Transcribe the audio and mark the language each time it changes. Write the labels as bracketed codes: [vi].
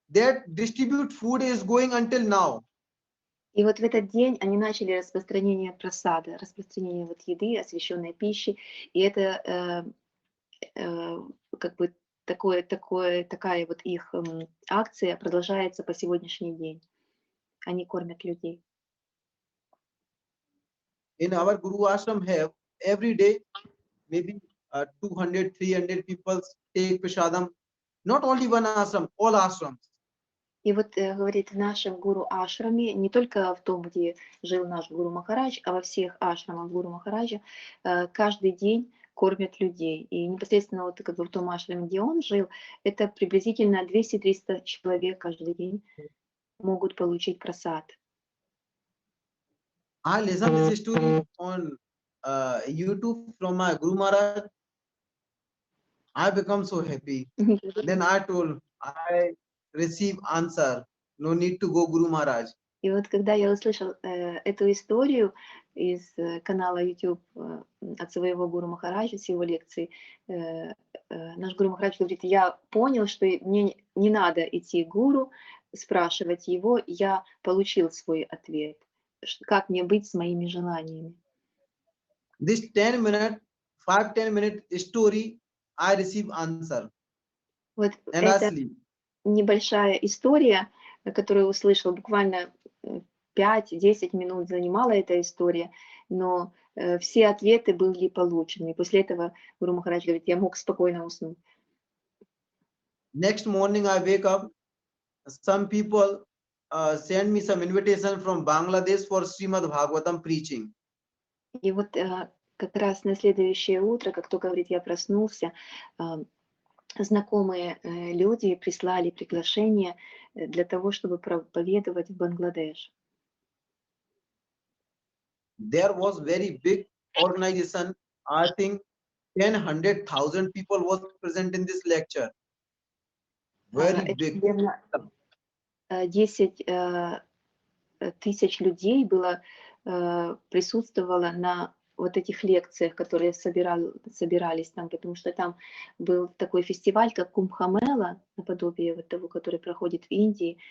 [en] That distribute food is going until now. [ru] И вот в этот день они начали распространение просада, распространение вот еды, освященной пищи, и это как бы такая вот их акция продолжается по сегодняшний день. Они кормят людей. [en] In our Guru Ashram have every day maybe 200, 300 people take prasadam. Not only one ashram, all ashrams. [ru] И вот говорит, в нашем гуру ашраме, не только в том, где жил наш гуру Махарадж, а во всех ашрамах гуру Махараджа каждый день кормят людей. И непосредственно вот как бы в том ашраме, где он жил, это приблизительно 200-300 человек каждый день могут получить просад. [en] I listened this story on YouTube from my Guru Maharaj. I become so happy. Then I told, I receive answer. No need to go Guru Maharaj. [ru] И вот когда я услышал эту историю из канала YouTube от своего гуру Махараджа, с его лекции, наш гуру Махарадж говорит, я понял, что мне не надо идти к гуру, спрашивать его, я получил свой ответ. Как мне быть с моими желаниями? [en] This 10-minute, 5-10-minute story, I receive answer. [ru] Вот [en] And I [ru] это [en] sleep. [ru] небольшая история, которую услышал, буквально 5-10 минут занимала эта история, но все ответы были получены. И после этого Гуру Махарадж говорит, я мог спокойно уснуть. [en] Next morning I wake up. Some people send me some invitation from Bangladesh for Srimad Bhagavatam preaching. [ru] И вот как раз на следующее утро, как только, говорит, я проснулся, знакомые люди прислали приглашение для того, чтобы проповедовать в Бангладеш. [en] There was very big organization. I think 100,000 people was present in this lecture. Very [ru] Это, [en] big. [ru] наверное, 10 тысяч людей было, присутствовало на вот этих лекциях, которые собирались там, потому что там был такой фестиваль, как Кумбхамела, наподобие вот того, который проходит в Индии.